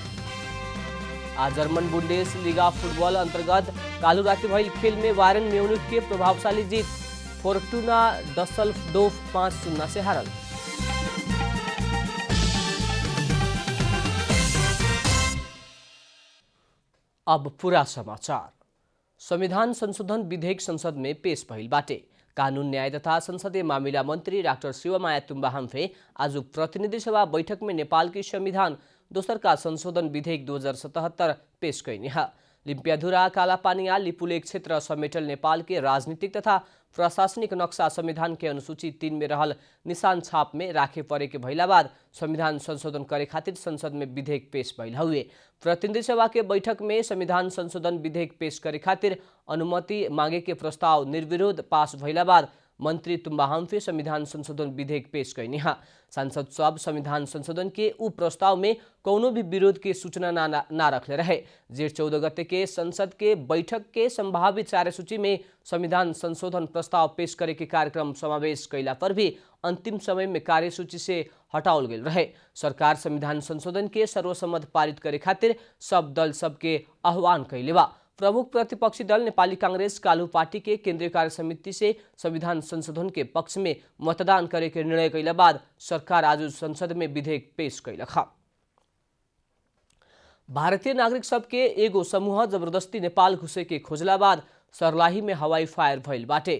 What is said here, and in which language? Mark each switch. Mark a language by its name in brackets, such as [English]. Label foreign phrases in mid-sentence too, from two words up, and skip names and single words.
[Bhojpuri] आज जर्मन बुंडेस लीगा फुटबॉल अंतर्गत कालू राति भइल खेल में बायरन म्यूनिख के प्रभावशाली जीत। फोर्टुना डसल्डोर्फ 5-0 से हारल। अब पूरा समाचार। संविधान संशोधन विधेयक संसद में पेश भइल बाटे। कानून न्याय तथा संसदीय मामिला मंत्री डाक्टर शिवमाया तुम्बा हाम्फे आज प्रतिनिधि सभा बैठक में नेपाल की संविधान दोसर का संशोधन विधेयक 2077 पेश कैनी है। लिम्पियाधुरा कालापानिया लिपुलेख क्षेत्र समेटल नेपाल के राजनीतिक तथा प्रशासनिक नक्शा संविधान के अनुसूची 3 में रहल निशान छाप में राखे परे के भइला बाद संविधान संशोधन करे खातिर संसद में विधेयक पेश भइल हुए। प्रतिनिधि सभा के बैठक में संविधान संशोधन विधेयक पेश करे खातिर अनुमति मांगे के प्रस्ताव निर्विरोध पास भइला बाद मंत्री तुम्बा हाम्फे संविधान संशोधन विधेयक पेश कैनी है। सांसद सब संविधान संशोधन के उ प्रस्ताव में कौनो भी विरोध के सूचना ना रखले रहे। जेठ 14 गते के संसद के बैठक के संभावित कार्यसूची में संविधान संशोधन प्रस्ताव पेश करे के कार्यक्रम समावेश कैला पर भी अंतिम समय में कार्यसूची से हटाओल गेल रहे। सरकार संविधान संशोधन के सर्वसम्मत पारित करे खातिर सब दल सबके आह्वान कैले बा। प्रमुख प्रतिपक्षी दल नेपाली कांग्रेस कालू पार्टी के केंद्रीय कार्य समिति से संविधान संशोधन के पक्ष में मतदान करे के निर्णय कैला बाद सरकार आज संसद में विधेयक पेश कैलक। भारतीय नागरिक सब के एगो समूह जबरदस्ती नेपाल घुसे के खोजला बाद सर्लाही में हवाई फायर भइल बाटे।